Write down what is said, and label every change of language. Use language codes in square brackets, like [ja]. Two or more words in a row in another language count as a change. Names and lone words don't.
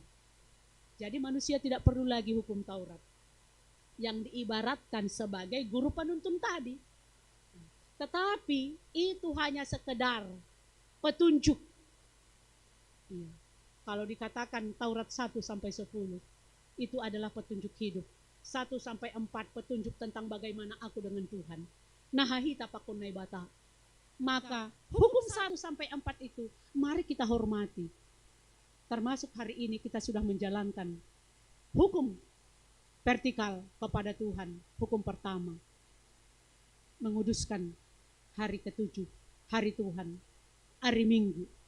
[id] Jadi manusia tidak perlu lagi hukum Taurat yang diibaratkan sebagai guru penuntun tadi. Tetapi itu hanya sekedar petunjuk. Iya. Kalau dikatakan Taurat 1 sampai 10 itu adalah petunjuk hidup. 1 sampai 4 petunjuk tentang bagaimana aku dengan Tuhan. [bts] Nahahita pakunai bata. [id] Maka hukum 1 sampai 4 itu mari kita hormati. Termasuk hari ini kita sudah menjalankan hukum vertikal kepada Tuhan. Hukum pertama, menguduskan hari ke-7, hari Tuhan, hari Minggu.